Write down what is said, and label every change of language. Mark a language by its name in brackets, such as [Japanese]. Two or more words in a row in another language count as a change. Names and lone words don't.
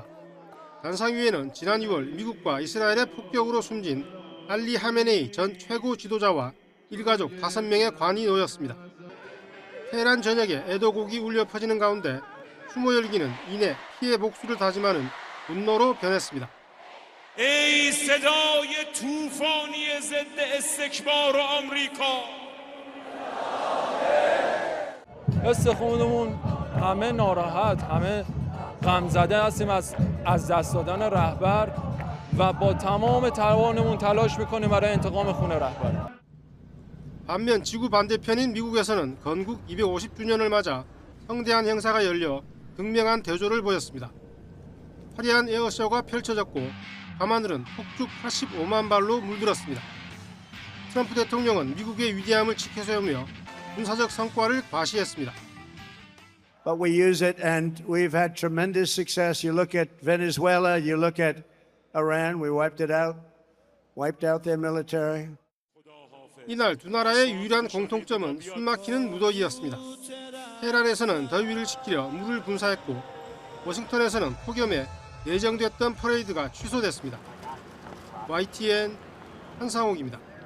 [Korean] 단상 위에는 지난 2월 미국과 이스라엘의 폭격으로 숨진 알리 하메네이 전 최고 지도자와 일가족 5명의 관이 놓였습니다. 테헤란 전역에 애도곡이 울려 퍼지는 가운데 추모 열기는 이내 피해 복수를 다짐하는 분노로 변했습니다. [Persian] ای صدای طوفانی ضد استکبار آمریکا حس خودمون همه ناراحت همه غم زده هستیم از دست دادن رهبر و با تمام توانمون تلاش میکنیم برای انتقام خون رهبر. [Korean] 반면 지구 반대편인 미국에서는 건국 250주년을 맞아 성대한 행사가 열려 극명한 대조를 보였습니다. 화려한 에어쇼가 펼쳐졌고 밤하늘은 폭죽 85만 발로 물들었습니다. 트럼프 대통령은 미국의 위대함을 지켜세우며 군사적 성과를 과시했습니다. [English] But we use it and we've had tremendous success. You look at Venezuela, you look at Iran, we wiped out their military. [Korean] 이날 두 나라의 유일한 공통점은 숨막히는 무더기였습니다. 테헤란에서는 더위를 식히려 물을 분사했고 워싱턴에서는 폭염에 예정됐던 퍼레이드가 취소됐습니다. YTN 한상욱입니다.